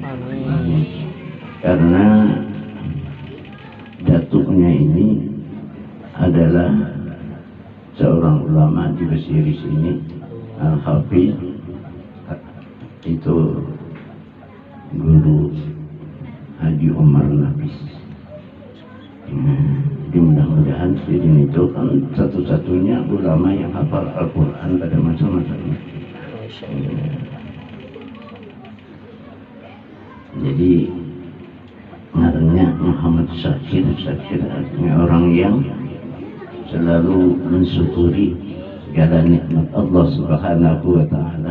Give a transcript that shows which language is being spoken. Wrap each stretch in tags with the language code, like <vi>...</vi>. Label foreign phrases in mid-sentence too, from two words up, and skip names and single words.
<id>Karena datuknya ini adalah seorang ulama di Besiris ini, Al-Hafiz, itu guru Haji Umar Nafis. Jadi mudah-mudahan Sidin itu kan satu-satunya ulama yang hafal Al-Quran pada masa-masa ini. Jadi namanya Muhammad Syakir. Syakir artinya orang yang selalu mensyukuri segala nikmat</id> <ar>Allah subhanahu wa ta'ala.</ar>